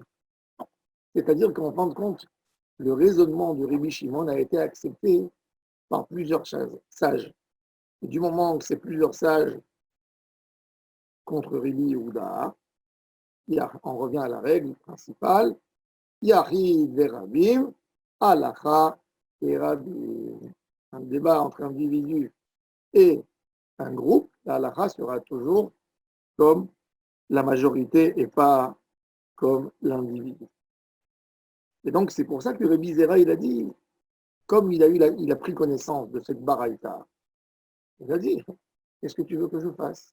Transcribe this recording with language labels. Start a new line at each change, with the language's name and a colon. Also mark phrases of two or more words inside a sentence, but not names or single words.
French: C'est-à-dire qu'en fin de compte, le raisonnement de Rabbi Shimon a été accepté par plusieurs sages. Et du moment que c'est plusieurs sages contre Rabbi Yehuda, on revient à la règle principale
Hebrew: יחיד ורבים, הלכה כרבים.
French: Un débat entre individus et un groupe, la halacha sera toujours comme la majorité et pas comme l'individu. Et donc, c'est pour ça que Rabbi Zera, il a dit, comme il a pris connaissance de cette baraïta, il a dit, qu'est-ce que tu veux que je fasse?